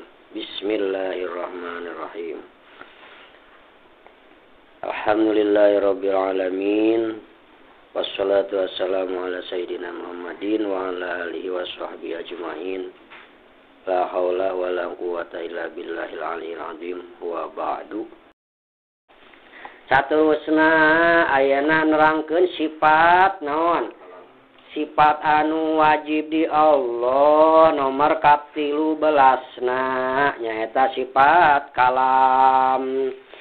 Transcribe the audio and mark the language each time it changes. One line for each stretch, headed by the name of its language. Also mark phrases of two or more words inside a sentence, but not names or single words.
Arabic: بسم الله الرحمن الرحيم. الحمد لله رب العالمين. والصلاة والسلام على سيدنا محمد وعلى آله وصحبه أجمعين. لا حول ولا قوة إلا بالله العلي العظيم وبعد.
Sundanese: Saterusna ayana nerangkeun sifat naon? Sifat anu wajib di Allah nomor 13 nyaeta sifat kalam.